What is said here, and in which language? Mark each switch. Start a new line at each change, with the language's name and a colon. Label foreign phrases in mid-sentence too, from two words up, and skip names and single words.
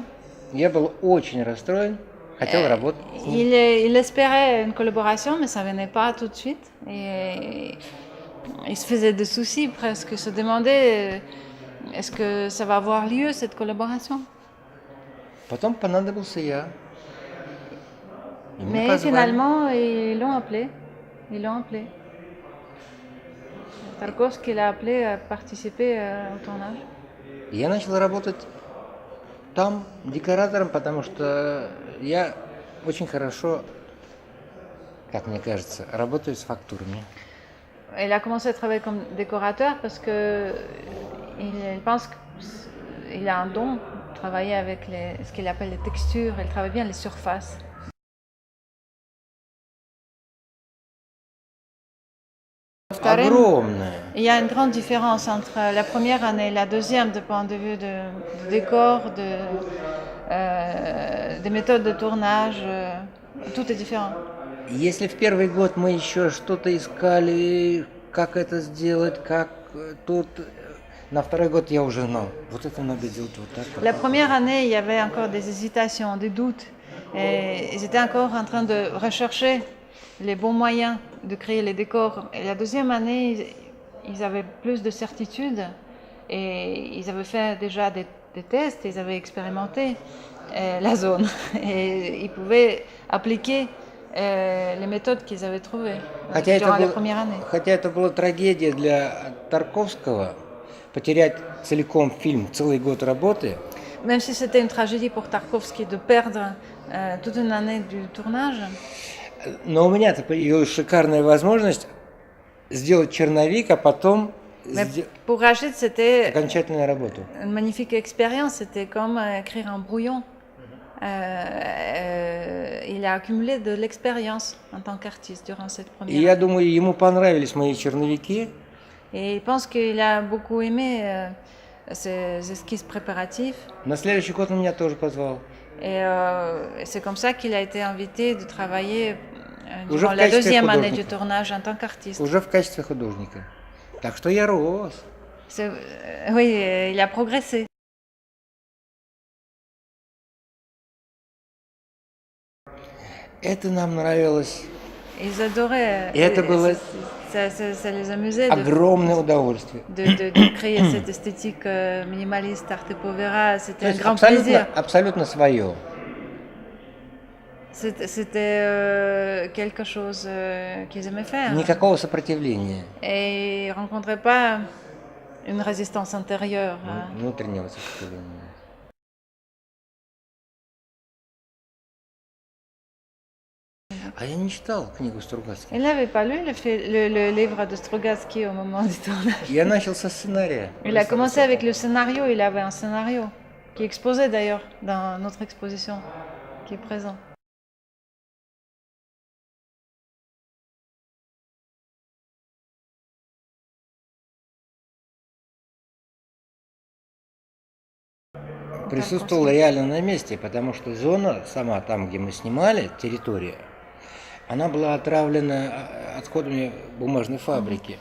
Russian: Я был очень расстроен, хотел работать с ним.
French: Il espérait une collaboration, mais ça ne venait pas tout de suite. Et il se faisait des soucis presque, il se demandait est-ce que ça va avoir lieu cette collaboration.
Russian: Потом понадобился я. И меня
French: Mais
Russian: позвали.
French: finalement, ils l'ont appelé. Tarkovsky l'a appelé à participer au tournage.
Russian: И я начал работать там декоратором, потому что я очень хорошо, как мне кажется, работаю с фактурами.
French: Il a commencé à travailler comme décorateur parce que il pense qu'il a un don de travailler avec ce qu'il appelle les textures. Il travaille bien les surfaces.
Russian: Огромное.
French: Il y a une grande différence entre la première année et la deuxième du point de vue de décor, des méthodes de tournage. Tout est différent.
Russian: Если в первый год мы еще что-то искали, как это сделать, как тут, на второй год я уже знал. Вот это надо делать вот так.
French: La première année, il y avait encore des hésitations, des doutes. Et ils étaient encore en train de rechercher les bons moyens de créer les décors. Et la deuxième année, ils avaient plus de certitude et ils avaient fait déjà des tests, ils avaient expérimenté la zone et ils pouvaient appliquer les méthodes qu'ils avaient trouvées durant la première année.
Russian: Хотя это была трагедия для Тарковского, потерять целиком фильм, целый год работы.
French: Même si c'était une tragédie pour Tarkovsky de perdre toute une année du tournage.
Russian: Но у меня-то появилась шикарная возможность сделать черновик, а потом
French: Mais pour Rachid, c'était
Russian: окончательную работу.
French: une magnifique expérience. C'était comme écrire un brouillon. Il a accumulé de l'expérience en tant qu'artiste durant cette
Russian: И
French: première
Russian: я
French: année.
Russian: думаю, ему понравились мои черновики.
French: Et il pense qu'il a beaucoup aimé ces esquisses préparatives.
Russian: На следующий год он меня тоже позвал.
French: Et c'est comme ça qu'il a été invité de travailler
Russian: Уже
French: durant
Russian: в
French: la
Russian: качестве
French: deuxième année du
Russian: художника.
French: tournage en tant qu'artiste.
Russian: Уже в качестве художника. Так что я рос.
French: Oui, il a progressé.
Russian: Это нам нравилось.
French: Ils adoraient.
Russian: Et это было
French: Ça les amusait
Russian: огромное удовольствие.
French: de créer cette esthétique minimaliste,
Italian: arte povera.
Russian: То
French: C'était un
Russian: есть
French: grand plaisir.
Russian: абсолютно свое.
French: C'était quelque chose qu'ils aimaient faire.
Russian: Никакого сопротивления,
French: Et ils ne rencontraient pas une résistance intérieure.
Russian: внутреннего сопротивления. А я не читал книгу Стругацких.
French: Il n'avait pas lu le livre de Strugatsky au moment du tournage.
Russian: Я начал со сценария.
French: Il a commencé avec le scénario. Il avait un scénario qui est exposé d'ailleurs dans notre exposition, qui est présent.
Russian: Присутствовал реально на месте, потому что зона сама, там, где мы снимали, территория, она была отравлена отходами бумажной фабрики.